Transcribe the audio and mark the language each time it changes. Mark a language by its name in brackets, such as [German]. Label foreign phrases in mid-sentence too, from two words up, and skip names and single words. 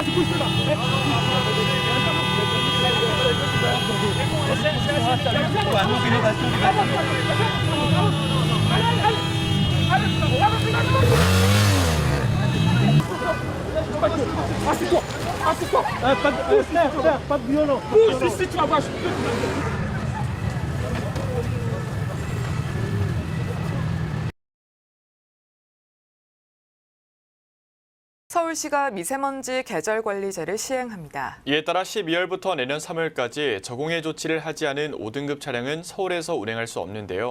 [French] Assieds-toi. Pas de violence. Bouge ici, tu vas voir. [Korean] 서울시가 미세먼지 계절관리제를 시행합니다. 이에 따라 12월부터 내년 3월까지 적용해 조치를 하지 않은 5등급 차량은 서울에서 운행할 수 없는데요.